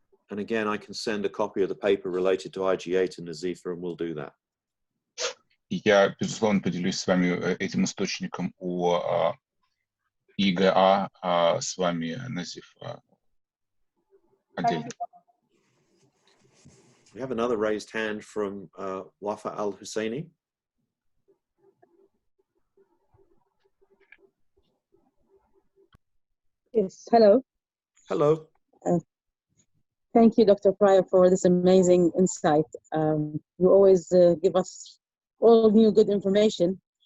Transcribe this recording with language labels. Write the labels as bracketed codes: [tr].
[en] And again, I can send a copy of the paper related to IgA to Nazifa, and we'll do that. [ru] Я, безусловно, поделюсь с вами этим источником о ИГА с вами, Назиф, отдельно. [en] We have another raised hand from Wafa Al-Husseini. Yes, hello. Hello. Thank you, Dr. Pryor, for this amazing insight. You always give us all new good information.